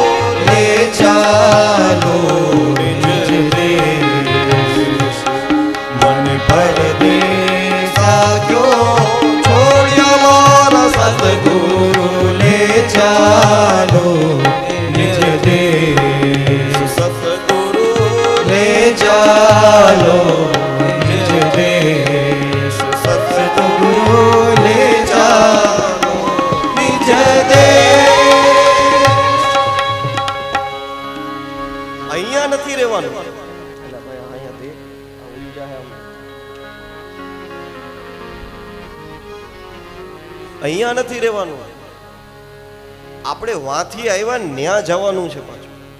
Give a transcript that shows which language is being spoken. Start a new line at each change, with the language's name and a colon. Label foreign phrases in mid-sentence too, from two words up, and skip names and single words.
Hindi: ले चालो निज देश, मन परदेसा क्यों छोड़िया मारा सद्गुरु, ले चालो निज देश, सतगुरु ले चालो निज देश, सद्गुरु ले चालो निज देश।
Gujarati: અહીંયા નથી રહેવાનું. એટલે ભાઈ અહીંયાથી આ ઉઈ જાય આમ. અહીંયા નથી રહેવાનું. આપણે વાંથી આવ્યા ન્યા જવાનું છે પાછું.